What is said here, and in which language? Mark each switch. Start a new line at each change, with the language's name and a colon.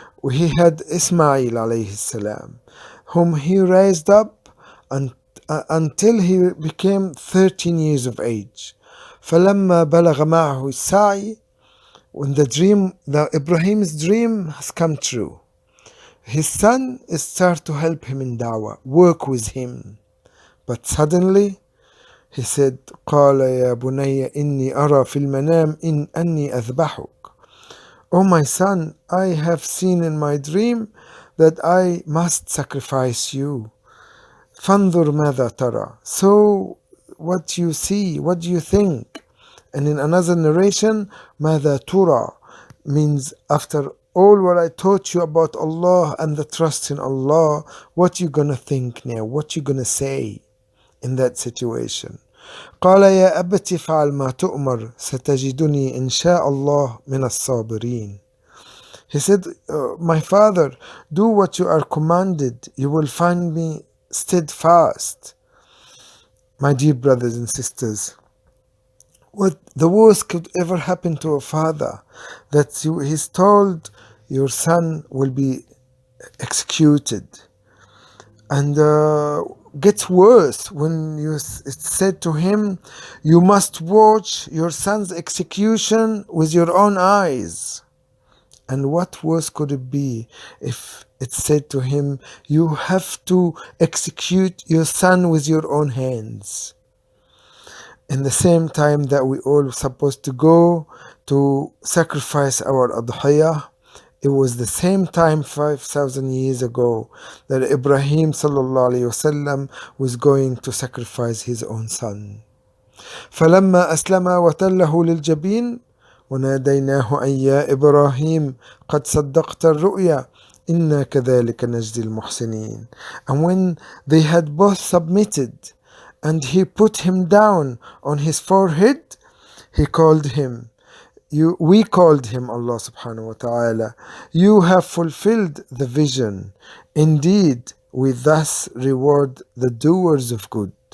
English: He had Ismail alayhi salam, whom he raised up until he became 13 years of age.
Arabic: فَلَمَّا بَلَغَ مَعَهُ السَّعْيِ,
English: when the Ibrahim's dream has come true, his son started to help him in da'wah, work with him. But suddenly, he said,
Arabic: قال يا بني إني أرى في المنام إن أني أذبحك.
English: Oh my son, I have seen in my dream that I must sacrifice you.
Arabic: فانظر ماذا ترى.
English: So what do you see? What do you think? And in another narration,
Arabic: ماذا ترى
English: means after all what I taught you about Allah and the trust in Allah, what you gonna think now? What you gonna say in that situation?
Arabic: قال يا أبت فعل ما تؤمر ستجدني إن شاء الله من الصابرين.
English: He said, my father, do what you are commanded, you will find me steadfast. My dear brothers and sisters, what the worst could ever happen to a father, that he's told your son will be executed, and gets worse when it's said to him, you must watch your son's execution with your own eyes. And what worse could it be if it's said to him, you have to execute your son with your own hands? In the same time that we all supposed to go to sacrifice our al-Hijjah, it was the same time 5,000 years ago that Ibrahim sallallahu alayhi wasallam was going to sacrifice his own son.
Arabic: فَلَمَّا أَسْلَمَا وَتَلَّهُ لِلْجَبِينِ وناديناه أن يا إبراهيم قد صدقت الرؤيا إنا كذلك نجزي المحسنين.
English: And when they had both submitted and he put him down on his forehead, he called him, we called him, Allah subhanahu wa ta'ala, you have fulfilled the vision. Indeed, we thus reward the doers of good.